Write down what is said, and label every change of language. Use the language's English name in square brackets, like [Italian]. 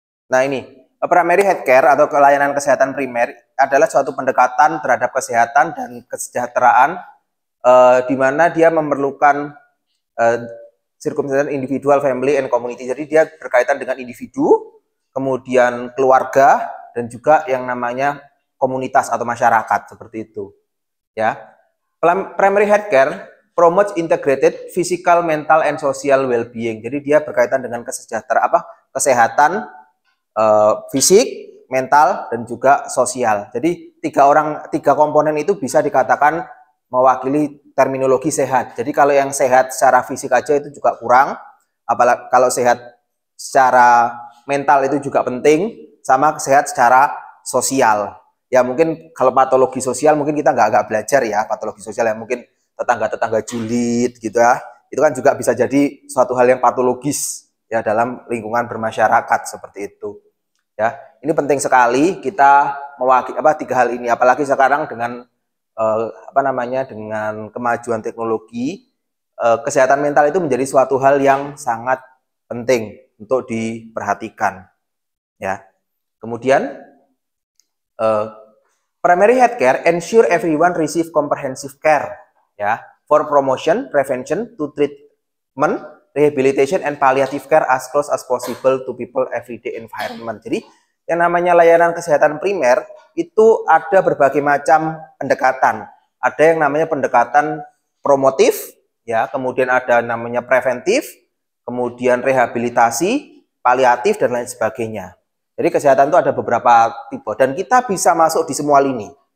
[Indonesian] Nah ini, primary healthcare atau pelayanan kesehatan primer adalah suatu pendekatan terhadap kesehatan dan kesejahteraan di mana dia memerlukan [English] circumstance individual, family, and community. [Indonesian] Jadi dia berkaitan dengan individu, kemudian keluarga, dan juga yang namanya komunitas atau masyarakat seperti itu. [English] Ya, primary healthcare promotes integrated physical, mental, and social well-being. [Indonesian] Jadi dia berkaitan dengan kesehatan fisik, mental, dan juga sosial. Jadi tiga komponen itu bisa dikatakan mewakili terminologi sehat. Jadi kalau yang sehat secara fisik aja itu juga kurang, apalagi kalau sehat secara mental itu juga penting, sama sehat secara sosial. Ya mungkin kalau patologi sosial mungkin kita nggak belajar ya, patologi sosial yang mungkin tetangga-tetangga julid gitu ya. Itu kan juga bisa jadi suatu hal yang patologis ya dalam lingkungan bermasyarakat seperti itu. Ya, ini penting sekali kita mewakili tiga hal ini, apalagi sekarang dengan dengan kemajuan teknologi, kesehatan mental itu menjadi suatu hal yang sangat penting untuk diperhatikan. Ya, kemudian [English] Primary healthcare ensure everyone receive comprehensive care, ya, for promotion, prevention, to treatment, rehabilitation, and palliative care as close as possible to people everyday environment. [Indonesian] Jadi yang namanya layanan kesehatan primer itu ada berbagai macam pendekatan. Ada yang namanya pendekatan promotif, ya, kemudian ada namanya preventif, kemudian rehabilitasi, paliatif, dan lain sebagainya. Jadi kesehatan itu ada beberapa tipe dan kita bisa masuk di semua lini.